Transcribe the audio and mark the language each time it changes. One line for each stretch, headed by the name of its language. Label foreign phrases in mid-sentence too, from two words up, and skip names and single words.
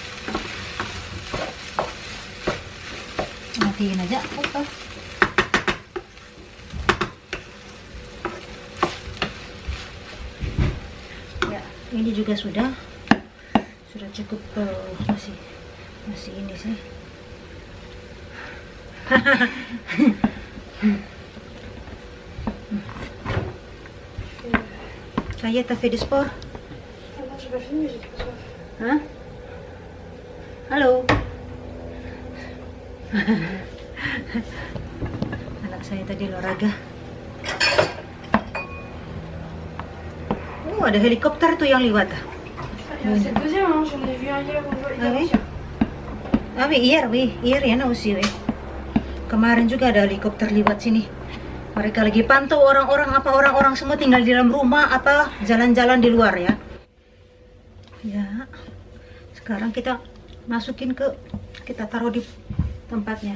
Indonesian: Matiin aja. Ya, ini juga sudah cukup. Masih ini sih.
French: Ça y est, t'as fait du sport? Non, j'ai pas fini, j'ai trop soif.
Indonesian: Hah? Halo. Anak saya tadi olahraga. Oh, ada helikopter tuh yang lewat.
French: C'est le deuxième, hein. J'en ai vu un hier ou Ah oui? Ah oui, hier ya aussi, oui.
Indonesian: Kemarin juga ada helikopter lewat sini. Mereka lagi pantau orang-orang semua tinggal di dalam rumah apa jalan-jalan di luar ya. Ya. Sekarang kita masukin kita taruh di tempatnya.